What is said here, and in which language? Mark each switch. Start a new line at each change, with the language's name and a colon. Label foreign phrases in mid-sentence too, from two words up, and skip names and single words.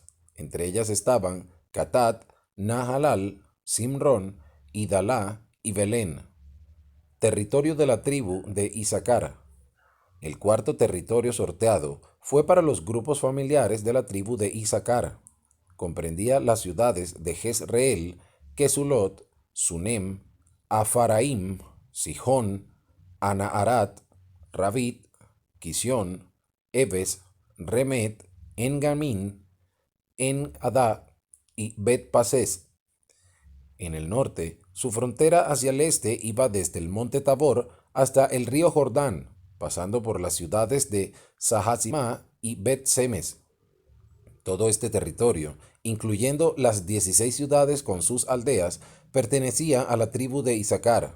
Spanish: Entre ellas estaban Catat, Nahalal, Simrón, Idalá y Belén. Territorio de la tribu de Isacar. El cuarto territorio sorteado fue para los grupos familiares de la tribu de Isacar. Comprendía las ciudades de Jezreel, Kesulot, Sunem, Afaraim, Sijón, Anaharat, Rabit, Quisión, Ebes, Remet, Engamín, En-Adá y Bet-Pases. En el norte, su frontera hacia el este iba desde el monte Tabor hasta el río Jordán, pasando por las ciudades de Sahazimá y Bet-Semes. Todo este territorio, incluyendo las 16 ciudades con sus aldeas, pertenecía a la tribu de Isacar.